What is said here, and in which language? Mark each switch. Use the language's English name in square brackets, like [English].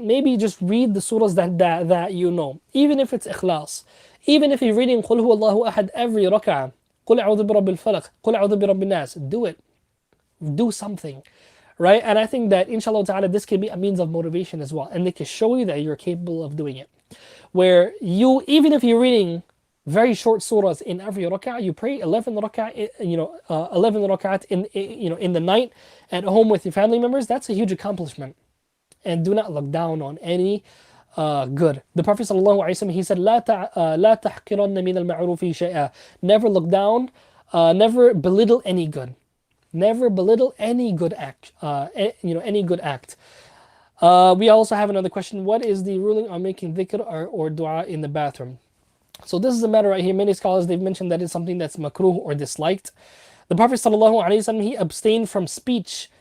[English] Maybe just read the surahs that you know, even if it's ikhlas. Even if you're reading [Arabic] قُلْ هُوَ اللَّهُ أَحَدْ [English] every rak'ah, [Arabic] قُلْ أَعُوذُ بِرَبِّ الْفَلَقِ, قُلْ أَعُوذُ بِرَبِّ النَّاسِ, [English] do it. Do something, right? And I think that inshallah ta'ala, this can be a means of motivation as well. And they can show you that you're capable of doing it. Where you, even if you're reading very short surahs in every rak'ah, you pray 11 rak'ah, 11 rak'at in the night at home with your family members. That's a huge accomplishment. And do not look down on any good. The Prophet ﷺ, he said, [Arabic] لا تحقرن من المعروف شيئا. [English] Never look down, never belittle any good. Never belittle any good act. Any good act. We also have another question. What is the ruling on making dhikr or dua in the bathroom? So this is a matter right here. Many scholars, they've mentioned that it's something that's makruh or disliked. The Prophet ﷺ, he abstained from speech.